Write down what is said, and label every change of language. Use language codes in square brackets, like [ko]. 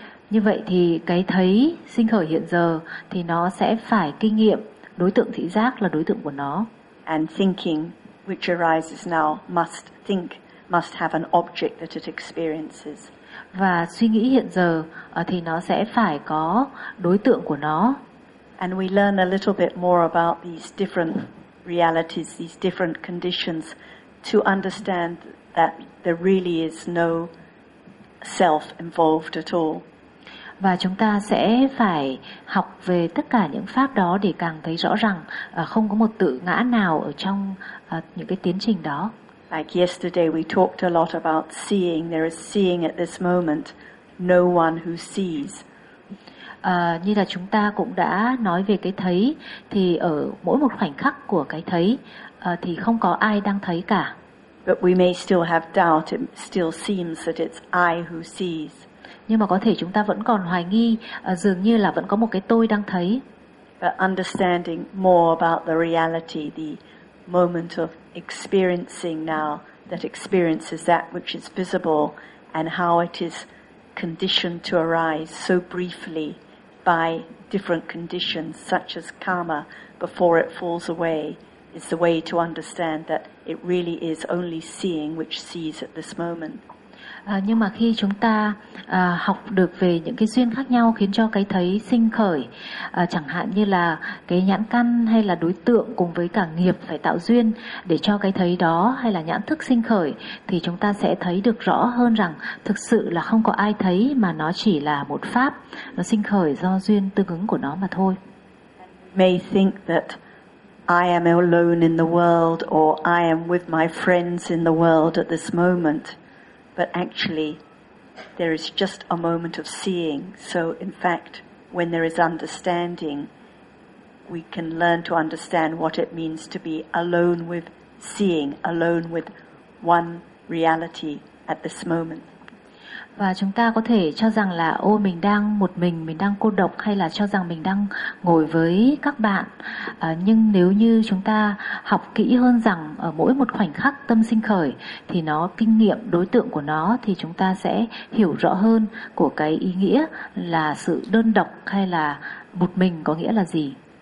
[vi] Như vậy thì cái thấy sinh khởi hiện giờ thì nó sẽ phải kinh nghiệm đối tượng thị giác là đối tượng của nó. [en] And thinking which arises now must think, must have an object that it experiences. [vi] Và suy nghĩ hiện giờ thì nó sẽ phải có đối tượng của nó. [en] And we learn a little bit more about these different realities, these different conditions, to understand that there really is no self involved at all. [vi] Và chúng ta sẽ phải học về tất cả những pháp đó để càng thấy rõ rằng không có một tự ngã nào ở trong những cái tiến trình đó. [en] Like yesterday we talked a lot about seeing, there is seeing at this moment, no one who sees. [vi] Như là chúng ta cũng đã nói về cái thấy, thì ở mỗi một khoảnh khắc của cái thấy thì không có ai đang thấy cả. [en] But we may still have doubt, it still seems that it's I who sees. [vi] Nhưng mà có thể chúng ta vẫn còn hoài nghi, dường như là vẫn có một cái tôi đang thấy. [en] But understanding more about the reality, the moment of experiencing now that experiences that which is visible and how it is conditioned to arise so briefly by different conditions such as karma before it falls away is the way to understand that it really is only seeing which sees at this moment. [vi] Nhưng mà khi chúng ta học được về những cái duyên khác nhau khiến cho cái thấy sinh khởi, chẳng hạn như là cái nhãn căn hay là đối tượng cùng với cả nghiệp phải tạo duyên để cho cái thấy đó hay là nhãn thức sinh khởi, thì chúng ta sẽ thấy được rõ hơn rằng thực sự là không có ai thấy mà nó chỉ là một pháp, nó sinh khởi do duyên tương ứng của nó mà thôi. [en] May think that I am alone in the world or I am with my friends in the world at this moment. But actually, there is just a moment of seeing. So in fact, when there is understanding, we can learn to understand what it means to be alone with seeing, alone with one reality at this moment. [vi] Và chúng ta có thể cho rằng là mình đang một mình đang cô độc hay là cho rằng mình đang ngồi với các bạn. Nhưng nếu như chúng ta học kỹ hơn rằng ở mỗi một khoảnh khắc tâm sinh khởi thì nó kinh nghiệm đối tượng của nó thì chúng ta sẽ hiểu rõ hơn của cái ý nghĩa là sự đơn độc hay là một mình có nghĩa là gì.